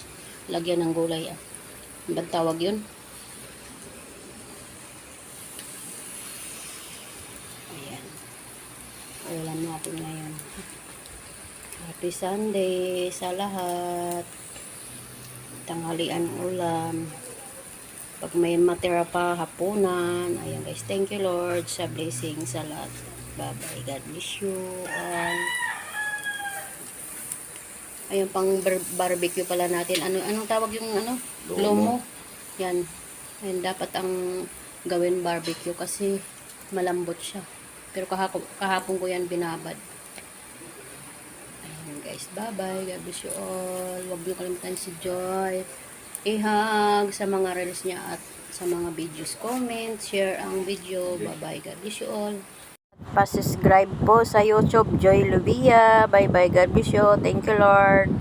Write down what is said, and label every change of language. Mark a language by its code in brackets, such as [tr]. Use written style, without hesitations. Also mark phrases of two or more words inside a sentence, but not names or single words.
[tl] Lagyan ng gulay. Ba't tawag yun? Ayan. Ulam natin ngayon. [en] Happy Sunday [tl] sa lahat. Tanghalian ulam. Pag may matira pa hapunan. Ayan guys, [en] thank you Lord [tl] sa blessing sa lahat. [en] Bye bye, God bless you all. [tl] Ayun pang barbecue pala natin. Anong tawag yung lomo? Yan. Ayun, dapat ang gawin barbecue kasi malambot siya. Pero kahapon ko yan binabad. Guys, [en] bye-bye. God bless you all. [tl] Huwag niyo kalimutan si Joy i-hug sa mga reels niya at sa mga videos. Comment, share ang video. [en] Bye-bye. God bless you all. [tl] Pa-subscribe po sa YouTube, Joy Lubia. Bye-bye. [en] God bless you. Thank you, Lord.